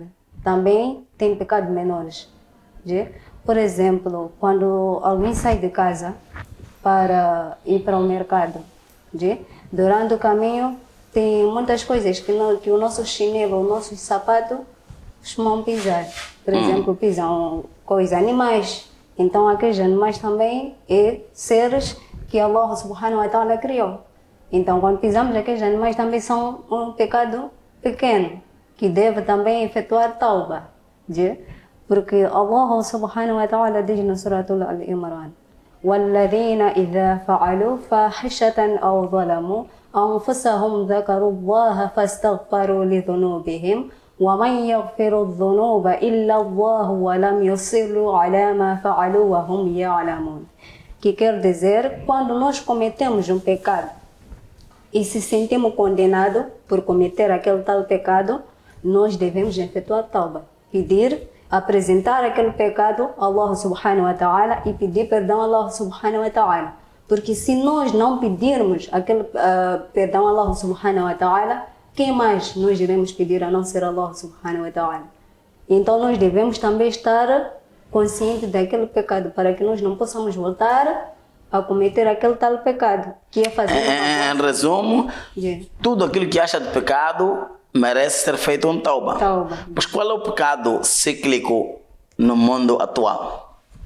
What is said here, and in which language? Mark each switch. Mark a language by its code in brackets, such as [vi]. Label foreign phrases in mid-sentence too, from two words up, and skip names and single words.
[pt] Também tem pecados menores. Por exemplo, quando alguém sai de casa para ir para o mercado, durante o caminho tem muitas coisas que o nosso chinelo, o nosso sapato costumam pisar. Por exemplo, pisam animais. Então, aqueles animais também é seres que Allah [ar] سبحانه وتعالى [pt] criou. Então, quando pisamos aqueles animais também são um pecado pequeno, que deve também efetuar tauba. Porque Allah [ar] سبحانه وتعالى [pt] diz no Suratul Al-Imran: [ar] وَالَّذِينَ إِذَا فَعَلُوا فَاحِشَةً أَوْ ظَلَمُوا أنفسهم ذكروا الله فاستغفروا لذنوبهم ومن يغفر الذنوب إلا الله ولم يصروا على ما فعلوا وهم يعلمون. [pt] Que quer dizer, quando nós cometemos um pecado e se sentimos condenados por cometer aquele tal pecado, nós devemos efetuar tauba, apresentar aquele pecado a Allah [ar] سبحانه وتعالى [pt] e pedir perdão a Allah [ar] سبحانه وتعالى. [pt] Porque se nós não pedirmos aquele perdão a Allah [ar] سبحانه وتعالى, [pt] quem mais nós iremos pedir a não ser Allah [ar] سبحانه وتعالى? [pt] Então nós devemos também estar conscientes daquele pecado, para que nós não possamos voltar a cometer aquele tal pecado, que é fazer... Em resumo, tudo aquilo que acha de pecado merece ser feito um tauba. Mas qual é o pecado cíclico no mundo atual?